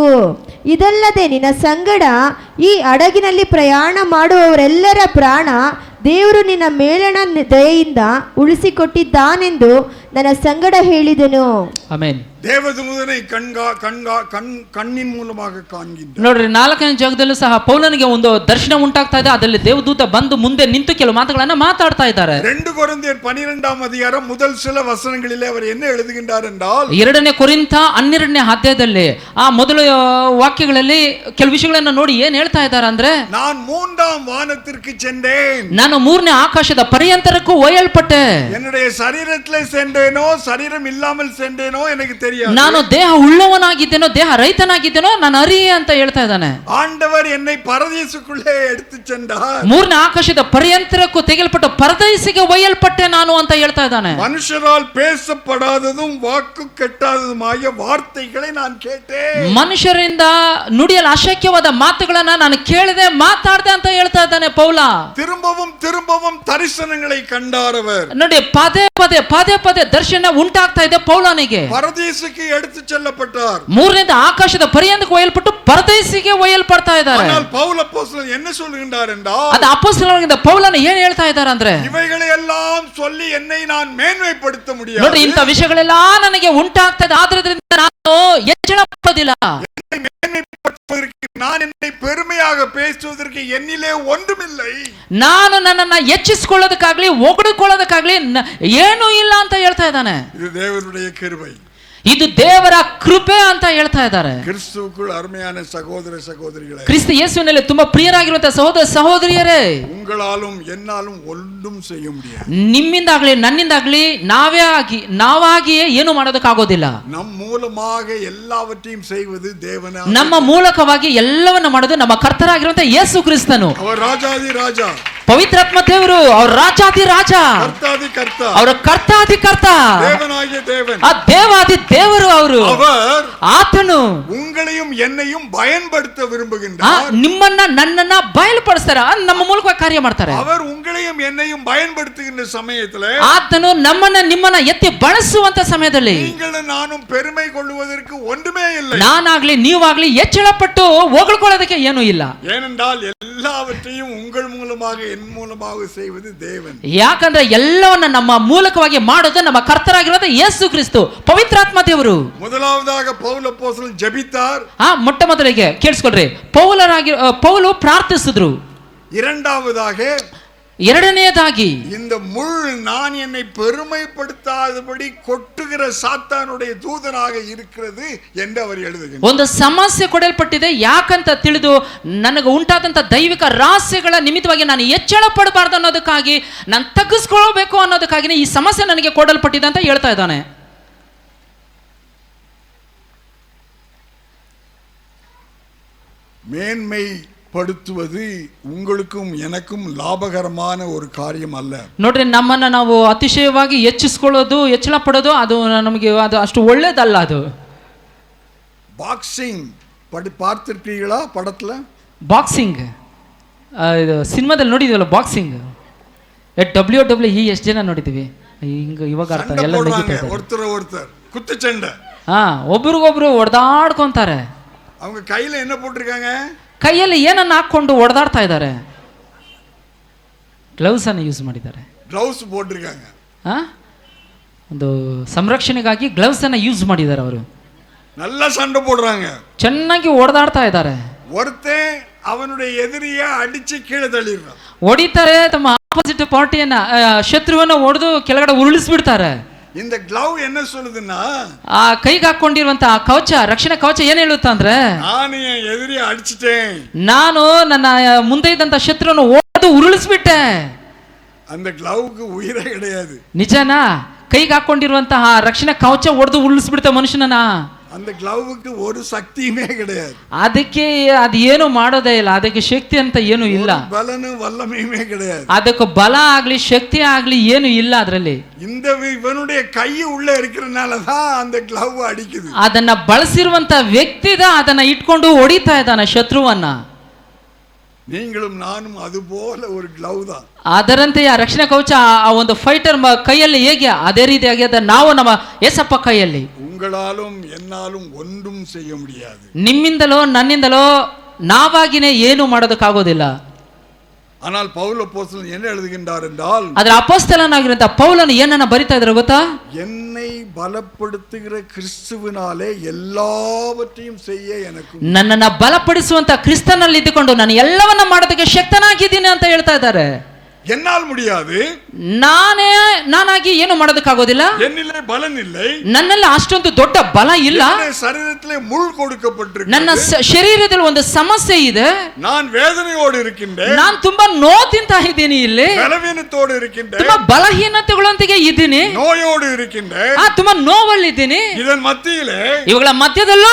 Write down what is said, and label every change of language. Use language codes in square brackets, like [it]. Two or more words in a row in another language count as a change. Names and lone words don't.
[kn] ಇದಲ್ಲದೆ ನಿನ್ನ ಸಂಗಡ ಈ ಹಡಗಿನಲ್ಲಿ ಪ್ರಯಾಣ ಮಾಡುವವರೆಲ್ಲರ ಪ್ರಾಣ ದೇವರು ನಿನ್ನ ಮೇಲಣ ದಯೆಯಿಂದ ಉಳಿಸಿಕೊಟ್ಟಿದ್ದಾನೆಂದು ನನ್ನ ಸಂಗಡ ಹೇಳಿದನು. ಆಮೆನ್. [ta] தேவதூதனை கண்ணின் மூலமாக காண்கின்றார். [kn] ನೋಡ್ರಿ, 4ನೇ ಜಾಗದಲ್ಲೂ ಸಹ ಪೌಲನಿಗೆ ಒಂದು ದರ್ಶನ ಉಂಟಾಗ್ತಾ ಇದೆ. ಅದರಲ್ಲಿ ದೇವದೂತ ಬಂದು ಮುಂದೆ ನಿಂತು ಕೆಲವು ಮಾತುಗಳನ್ನ ಮಾತಾಡ್ತಾ ಇದ್ದಾರೆ. [ta] 2 ಕೊರಿಂಥಿಯர் 12ஆம் அதிகாரம் முதல் சில வசனங்களிலே அவர் என்ன எழுதுகின்றார் என்றால், [kn] 2ನೇ ಕೊರಿಂಥ 12ನೇ ಅಧ್ಯಾಯದಲ್ಲಿ ಆ ಮೊದಲ ವಾಕ್ಯಗಳಲ್ಲಿ ಕೆಲವು ವಿಷಯಗಳನ್ನ ನೋಡಿ ಏನ್ ಹೇಳ್ತಾ ಇದ್ದಾರೆ ಅಂದ್ರೆ, [ta] நான் 3ஆம் வானத்திற்கு சென்றேன், [kn] ನಾನು 3ನೇ ಆಕಾಶದ ಪರ್ಯಂತರಕ್ಕೂ ಒಯ್ಯಲ್ಪಟ್ಟೆ. [ta] என்னுடைய சரீரத்திலே சென்றேனோ சரீரம் இல்லாமல் சென்றேனோ எனக்கு தெரியாது. [kn] ನಾನು ದೇಹ ಉಳ್ಳವನಾಗಿದ್ದೇನೋ ದೇಹ ರಹಿತನಾಗಿದ್ದೇನೋ ನಾನು ಅರಿಯೆ ಅಂತ ಹೇಳ್ತಾ ಇದ್ದಾನೆ. [ta] ஆண்டவர் என்னை பரதீசுக்குள்ளே எடுத்து சென்றார். [kn] 3ನೇ ಆಕಾಶದ ಪರ್ಯಂತರಕ್ಕೂ ತೆಗೆಯಲ್ಪಟ್ಟು ಪರದೈಸಿಗೆ ಒಯ್ಯಲ್ಪಟ್ಟೆ ನಾನು ಅಂತ ಹೇಳ್ತಾ ಇದ್ದಾನೆ. [ta] மனுஷரால் பேசப்படாததும் வாக்கு கெட்டாததுமாகிய வார்த்தைகளை நான் கேட்டேன். [kn] ಮನುಷ್ಯರಿಂದ ನುಡಿಯಲು ಅಶಕ್ಯವಾದ ಮಾತುಗಳನ್ನ ನಾನು ಕೇಳಿದೆ, ಮಾತಾಡಿದೆ ಅಂತ ಹೇಳ್ತಾ ಇದ್ದಾನೆ ಪೌಲ. [ta] திரும்பவும் திரும்பவும் தரிசனங்களை கண்டார் அவர். [kn] ನೋಡಿ, ಪದೇ ಪದೇ ದರ್ಶನ ಉಂಟಾಗ್ತಾ ಇದೆ ಪೌಲನಿಗೆ. [ta] பரதீசுக்கு எடுத்து செல்லப்பட்டார். [kn] 3ನೇ ಆಕಾಶದ ಪರ್ಯಂತಕ್ಕೆ ಒಯ್ಯಲ್ಪಟ್ಟು ಪರದೈಸಿಗೆ ಒಯ್ಯಲ್ಪಡ್ತಾ ಇದ್ದಾರೆ. [ta] ஆனால் பவுல் அப்போஸ்தலன் என்ன சொல்லுகின்றார் என்றால், [kn] ಅದು ಅಪೊಸ್ತಲನಾಗಿದ್ದ ಪೌಲನ ಏನ್ ಹೇಳ್ತಾ ಇದ್ದಾರೆ ಅಂದ್ರೆ, [ta] இவைகளை எல்லாம் சொல்லி என்னை நான் மேன்மைப்படுத்த முடியாது. [kn] ನೋಡಿ, ಇಂಥ ವಿಷಯಗಳೆಲ್ಲ ನನಗೆ ಉಂಟಾಗ್ತಾ ಇದೆ, ಆದ್ರಿಂದ ನಾನು ಹೆಚ್ಚಳ ಪಡೋದಿಲ್ಲ. [ta] நான் என்னை பெருமையாக பேசுவதற்கு என்னிலே ஒன்றுமில்லை. [kn] ನಾನು ನನ್ನನ್ನ ಹೆಚ್ಚಿಸಿಕೊಳ್ಳೋದಕ್ಕಾಗ್ಲಿ ಹೊಗಳಿಕೊಳ್ಳೋದಕ್ಕಾಗ್ಲಿ ಏನೂ ಇಲ್ಲ ಅಂತ ಹೇಳ್ತಾ ಇದ್ದಾನೆ. [ta] இது தேவனுடைய கிருபை, [kn] ಇದು ದೇವರ ಕೃಪೆ ಅಂತ ಹೇಳ್ತಾ ಇದ್ದಾರೆ. [ta] கிறிஸ்துவுக்குள் அருமையான சகோதர சகோதரிகளே, [kn] ಕ್ರಿಸ್ತ ಯೇಸುವಿನಲ್ಲಿ ತುಂಬಾ ಪ್ರಿಯರಾಗಿರುವಂತಹ ಸಹೋದರ ಸಹೋದರಿಯರೇ, [ta] உங்களாலும் என்னாலும் ஒன்றும் செய்ய முடியாது. [kn] ನಿಮ್ಮಿಂದಾಗ್ಲಿ ನನ್ನಿಂದಾಗ್ಲಿ ನಾವಾಗಿಯೇ ಏನು ಮಾಡೋದಕ್ಕಾಗೋದಿಲ್ಲ. [ta] நம் மூலமாக எல்லாவற்றையும் செய்வது தேவனே. [kn] ನಮ್ಮ ಮೂಲಕವಾಗಿ ಎಲ್ಲವನ್ನ ಮಾಡೋದು ನಮ್ಮ ಕರ್ತರಾಗಿರುವಂತಹ ಯೇಸು ಕ್ರಿಸ್ತನು. [ta] அவர் ராஜாதி ராஜா, [kn] ಪವಿತ್ರಾತ್ಮ ದೇವರು, ಅವ್ರ ರಾಜಾದಿ ರಾಜ, [ta] கர்த்தாதி கர்த்தா, [kn] ಅವರ ಕರ್ತಾದಿ ಕರ್ತ, [ta] தேவனாகிய தேவன், [kn] ಆ ದೇವಾದಿ ದೇವರು ಅವರು. [ta] அவர் [kn] ಆತನು [ta] உங்களையும் என்னையும் பயன்படுத்த விரும்புகின்றார். [kn] ನಿಮ್ಮನ್ನ ನನ್ನನ್ನ ಬಯಲುಪಡಿಸ್ತಾರ, ನಮ್ಮ ಮೂಲಕ ಕಾರ್ಯ ಮಾಡ್ತಾರೆ. [ta] அவர் உங்களையும் என்னையும் பயன்படுத்துகின்ற சமயத்திலே [kn] ಆತನು ನಮ್ಮನ್ನ ನಿಮ್ಮನ್ನ ಎತ್ತಿ ಬಳಸುವಂತ ಸಮಯದಲ್ಲಿ [ta] நீங்களும் நானும் பெருமை கொள்வதற்கு ஒன்றுமே இல்லை. [kn] ನಾನಾಗ್ಲಿ ನೀವಾಗ್ಲಿ ಹೆಚ್ಚಳಪಟ್ಟು ಹೊಗಳ್ಕೊಳ್ಳೋದಕ್ಕೆ ಏನೂ ಇಲ್ಲ. [ta] ஏனென்றால் எல்லாவற்றையும் உங்கள் மூலமாக என் மூலமாக செய்வது தேவன். [kn] ಯಾಕಂದ್ರೆ ಎಲ್ಲವನ್ನ ನಮ್ಮ ಮೂಲಕವಾಗಿ ಮಾಡೋದು ನಮ್ಮ ಕರ್ತರಾಗಿರೋದು ಯೇಸು ಕ್ರಿಸ್ತು, ಪವಿತ್ರಾತ್ಮ ದೇವರು. [ta] முதலாவதாக பவுல் அப்போஸ்தலன் ஜெபித்தார். [kn] ಮೊಟ್ಟ ಮೊದಲಿಗೆ ಕೇಳಿಸ್ಕೊಳ್ರಿ, ಪೌಲು ಪ್ರಾರ್ಥಿಸಿದ್ರು. ಎರಡನೆಯದಾಗಿ [ta] இந்த முள் நான் என்னை பெருமைப்படுத்தாதபடி கொட்டுகிற சாத்தானுடைய தூதனாக இருக்கிறது என்று அவர் எழுதுகிறார். [kn] ಒಂದು ಸಮಸ್ಯೆ ಕೊಡಲ್ಪಟ್ಟಿದೆ, ಯಾಕಂತ ತಿಳಿದು ನನಗೆ ಉಂಟಾದಂತ ದೈವಿಕ ರಹಸ್ಯಗಳ ನಿಮಿತ್ತವಾಗಿ ನಾನು ಹೆಚ್ಚಳ ಪಡಬಾರ್ದು ಅನ್ನೋದಕ್ಕಾಗಿ, ನಾನು ತಗ್ಗಿಸ್ಕೊಳ್ಬೇಕು ಅನ್ನೋದಕ್ಕಾಗಿ ಈ ಸಮಸ್ಯೆ ನನಗೆ ಕೊಡಲ್ಪಟ್ಟಿದೆ ಅಂತ ಹೇಳ್ತಾ ಇದ್ದಾನೆ. [ta] மேன்மை படுத்துவது உங்களுக்கும் எனக்கும் லாபகரமான ஒரு காரியம் அல்ல. [kn] ನೋಡ್ರಿ, ನಮ್ಮನ್ನ ನಾವು ಅತಿಶಯವಾಗಿ ಹೆಚ್ಚಿಸ್ಕೊಳ್ಳೋದು, ಹೆಚ್ಚಳ ಪಡೋದು ಅದು ನಮಗೆ ಅದು ಅಷ್ಟು ಒಳ್ಳೇದಲ್ಲ. ಅದು [ta] பாக்ஸிங் பார்த்திருக்கீங்களா? படத்துல [kn] ಬಾಕ್ಸಿಂಗ್, ಇದು ಸಿನಿಮಾದಲ್ಲಿ ನೋಡಿದ್ವಲ್ಲ ಬಾಕ್ಸಿಂಗ್, WWE ಎಷ್ಟು ಜನ ನೋಡಿದೀವಿ. ಹಿಂಗ ಇವಾಗ ಅರ್ಥ ಎಲ್ಲ [ta] ஒருத்தர் குத்துச்சண்டை, [kn] ಒಬ್ರಿಗೊಬ್ರು ಹೊಡೆದಾಡ್ಕೊಂತಾರೆ. [ta] அவங்க கையில என்ன போட்டிருக்காங்க? [kn] ಕೈಯಲ್ಲಿ ಏನನ್ನ ಹಾಕೊಂಡು ಹೊಡೆದಾಡ್ತಾ ಇದ್ದಾರೆ. ಗ್ಲೌಸ್ ಅನ್ನು ಯೂಸ್ ಮಾಡಿದ್ದಾರೆ. [ta] ಗ್ಲೌಸ್ போட்டிருக்காங்க. [kn] ಒಂದು ಸಂರಕ್ಷಣೆಗಾಗಿ ಗ್ಲೌಸ್ ಅನ್ನು ಯೂಸ್ ಮಾಡಿದ್ದಾರೆ. ಅವರು [ta] நல்ல சண்டை போடுறாங்க, [kn] ಚೆನ್ನಾಗಿ ಹೊಡೆದಾಡ್ತಾ ಇದ್ದಾರೆ. [ta] ஒருத்தன் அவனுடைய எதிரியை அடிச்சு கீழே தள்ளிடுறான். [kn] ಹೊಡಿತಾರೆ, ತಮ್ಮ [en] opposite party [kn] ಶತ್ರುವನ್ನ ಹೊಡೆದು ಕೆಳಗಡೆ ಉರುಳಿಸ್ಬಿಡ್ತಾರೆ. [ta] இந்த ಗ್ಲೌ என்ன சொல்லுதுன்னா, [kn] ಆ ಕೈಗೆ ಹಾಕೊಂಡಿರುವಂತ ಕವಚ, ರಕ್ಷಣಾ ಕವಚ ಏನ್ ಹೇಳುತ್ತಾ ಅಂದ್ರೆ, [ta] ನಾನು என் எதிரியை அடிச்சிட்டேன், [kn] ನಾನು ನನ್ನ ಮುಂದೆ ಇದ್ದಂತ ಶತ್ರುವನ್ನು ಹೊಡೆದು ಉರುಳಿಸ್ಬಿಟ್ಟೆ. [ta] அந்த ಗ್ಲೌಗೆ ಉಯಿರೇ கிடையாது. [kn] ನಿಜನಾ? ಕೈಗೆ ಹಾಕೊಂಡಿರುವಂತಹ ರಕ್ಷಣಾ ಕವಚ ಹೊಡೆದು ಉರುಳಿಸ್ಬಿಡ್ತ ಮನುಷ್ಯನನ್ನ. [ta] அந்த கிளவுக்கு ஒரு சக்தியுமே கிடையாது, [kn] ಅದಕ್ಕೆ ಅದು ಏನು ಮಾಡೋದೇ ಇಲ್ಲ, ಅದಕ್ಕೆ ಶಕ್ತಿ ಅಂತ ಏನು ಇಲ್ಲ, [ta] பலனும் வல்லமையுமே கிடையாது, [kn] ಅದಕ್ಕೆ ಬಲ ಆಗ್ಲಿ ಶಕ್ತಿ ಆಗ್ಲಿ ಏನು ಇಲ್ಲ ಅದರಲ್ಲಿ. [ta] இவனுடைய கை உள்ள இருக்கிறதுனாலதான் அந்த கிளவ் அடிக்குது. [kn] ಅದನ್ನ ಬಳಸಿರುವಂತ ವ್ಯಕ್ತಿದ ಅದನ್ನ ಇಟ್ಕೊಂಡು ಹೊಡಿತಾ ಇದ್ದಾನೆ ಶತ್ರುವನ್ನ. [ta] நீங்களும் நானும் அது போல ஒரு கிளவ் தான். [kn] ಅದರಂತೆ ಆ ರಕ್ಷಣಾ ಕವಚ ಆ ಒಂದು ಫೈಟರ್ ಕೈಯಲ್ಲಿ ಹೇಗೆ ಅದೇ ರೀತಿಯಾಗಿ ಅದ ನಾವು ನಮ್ಮ ಏಸಪ್ಪ ಕೈಯಲ್ಲಿ. [ta] உங்களாலும் என்னாலும் ஒன்றும் செய்ய முடியாது. [kn] ನಿಮ್ಮಿಂದಲೋ ನನ್ನಿಂದಲೋ ನಾವಾಗಿನೇ ಏನು ಮಾಡೋದಕ್ಕಾಗೋದಿಲ್ಲ. [ta] ஆனால் பவுல் அப்போஸ்தலன் என்ன எழுதுகின்றார் என்றால், [kn] ಅದರ ಅಪೊಸ್ತಲನಾಗಿರುವಂತ ಪೌಲನು ಏನನ್ನ ಬರಿತಾ ಇದ್ರು ಗೊತ್ತಾ? [ta] என்னை பலப்படுத்துகிற கிறிஸ்துவினாலே எல்லாவற்றையும் செய்ய எனக்கு, [kn] ನನ್ನನ್ನ ಬಲಪಡಿಸುವಂತ ಕ್ರಿಸ್ತನಲ್ಲಿ ಇದ್ದುಕೊಂಡು ನಾನು ಎಲ್ಲವನ್ನ ಮಾಡೋದಕ್ಕೆ ಶಕ್ತನಾಗಿದ್ದೀನಿ ಅಂತ ಹೇಳ್ತಾ ಇದ್ದಾರೆ. [ta] என்னால் முடியாது, [kn] ನಾನಾಗಿ ಏನು ಮಾಡೋದಕ್ಕಾಗೋದಿಲ್ಲ, [ta] என்னிலே பலன் இல்லை, [kn] ನನ್ನಲ್ಲಿ ಅಷ್ಟೊಂದು ದೊಡ್ಡ ಬಲ ಇಲ್ಲ, [ta] சரீரத்திலே முள் கொடுக்கப்பட்டிருக்கு, [kn] ನನ್ನ ಶರೀರದಲ್ಲಿ ಒಂದು ಸಮಸ್ಯೆ ಇದೆ, [ta] நான் வேதனையோடு இருக்கின்றேன், [kn] ನಾನು ತುಂಬಾ ನೋವು ತಿಂತಾ ಇದ್ದೀನಿ, ಇಲ್ಲಿ [ta] பலவீனத்தோடு இருக்கின்றேன், [kn] ತುಂಬಾ ಬಲಹೀನತೆಗಳೊಂದಿಗೆ ಇದ್ದೀನಿ, [ta] நோயோடு இருக்கின்றேன், [kn] ತುಂಬಾ ನೋವಲ್ಲಿದ್ದೀನಿ. [ta] இதன் மத்தியிலே [kn] ಇವುಗಳ ಮಧ್ಯದಲ್ಲೂ